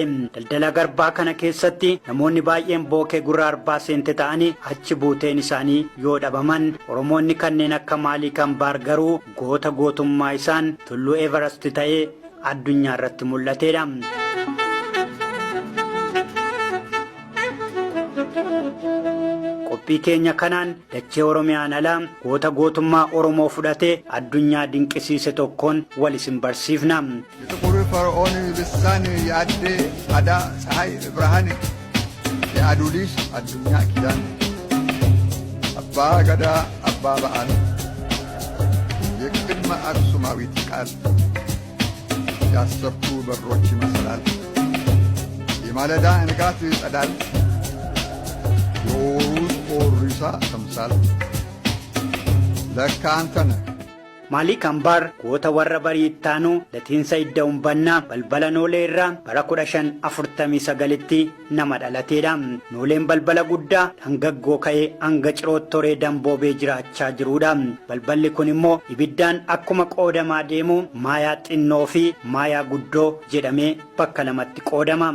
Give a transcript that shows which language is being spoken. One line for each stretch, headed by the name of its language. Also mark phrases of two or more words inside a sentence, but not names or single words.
Oromo: Daldala garbaa kana keessatti namoonni baay'een bookee gurra arbaa seente ta'anii achi buuteen isaanii yoo dhabaman, Oromoonni kanneen akka Maaliik Ambaar garuu goota gootummaa isaan tulluu Everest ta'ee addunyaa irratti mul'ateedha. Qophii keenya kanaan dachee Oromiyaan alaa goota gootummaa Oromoo fudhatee addunyaa dinqisiise tokkoon wal isin barsiifna.
Amharic: የጥቁር ፈርዖን ልሳን የአዴ አዳ ፀሐይ ብርሃን የአዱሊስ አዱኛ ኪዳን አባ ገዳ አባ በዓል የቅድመ አክሱማዊት ቃል ያሰብቱ በሮች ይመስላል የማለዳ ንጋት ጸዳል የወሩት ኦሪሳ ተምሳል ለካ አንተ ነህ።
Oromo: Maaliik Ambaar goota warra bariittaanu latiinsa idda umbannaa balbala Noolee irraa bara 1549tti nama dhalateedha. Nooleen balbala guddaa dhangaggoo ka'ee hanga Cirootoree damboobee jiraachaa jiruudha. Balballi kun immoo ibiddaan akkuma qoodamaa deemu maayaa xinnoo fi maayaa guddoo jedhamee bakka lamatti qoodama.